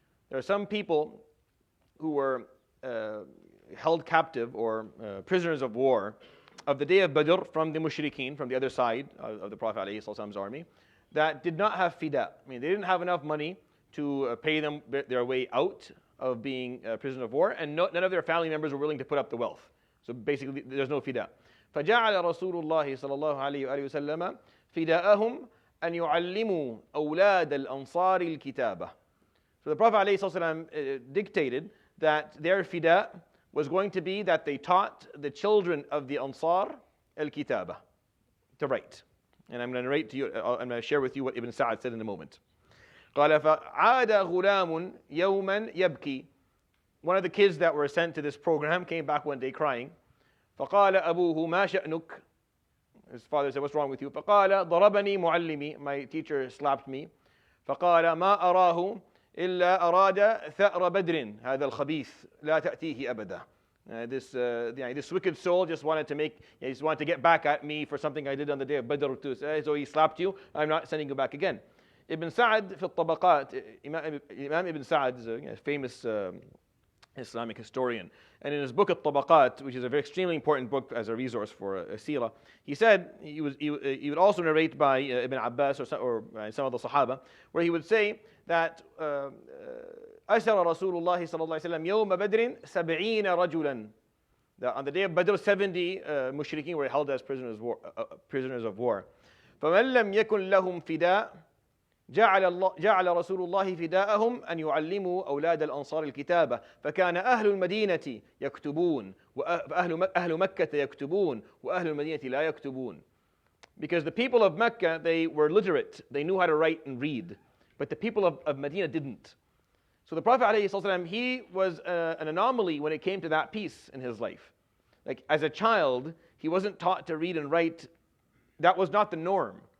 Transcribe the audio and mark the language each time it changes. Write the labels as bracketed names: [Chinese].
[English] There are some people who were held captive or prisoners of war of the day of Badr from the mushrikeen, from the other side of the Prophet ﷺ's army, that did not have fida. I mean, they didn't have enough money to pay them their way out of being a prisoner of war, and none of their family members were willing to put up the wealth. So basically, there's no fida. [Arabic] فجعل رسول الله صلى الله عليه وآله وسلم فداءهم أن يعلموا أولاد الأنصار الكتابة. [English] So the Prophet ﷺ dictated that their fida was going to be that they taught the children of the Ansar al-Kitaba, to write. And I'm going to narrate to you, I'm going to share with you what Ibn Sa'ad said in a moment. [Arabic] قال فعاد غلام يوما يبكي. [English] One of the kids that were sent to this program came back one day crying. [Arabic] فقال أبوه ما شأنك? [English] His father said, what's wrong with you? [Arabic] فقال ضربني معلمي. [English] My teacher slapped me. [Arabic] فقال ما أراه إلا أراد ثأر بدر هذا الخبيث لا تأتيه أبدا. [English] This wicked soul just wanted to get back at me for something I did on the day of Badr too. So he slapped you. I'm not sending you back again. Ibn Sa'ad [Arabic] في الطبقات, [English] Imam Ibn Sa'ad is a famous Islamic historian, and in his book At-Tabaqat, which is a very extremely important book as a resource for a seerah, he said he would also narrate by Ibn Abbas or some of the Sahaba, where he would say that [Arabic] أسر رسول الله صلى الله عليه وسلم يوم بدر 70 رجلا. [English] That on the day of Badr, 70 mushrikeen were held as prisoners of war. [Arabic] فمن لم يكن لهم فداء جعل رسول الله فداءهم أن يعلموا أولاد الأنصار الكتابة فكان أهل المدينة يكتبون وأهل مكة يكتبون وأهل المدينة لا يكتبون. [English] Because the people of Mecca, they were literate, they knew how to write and read, but the people of Medina didn't. So the Prophet ﷺ, he was an anomaly when it came to that piece in his life. Like as a child, he wasn't taught to read and write. That was not the norm.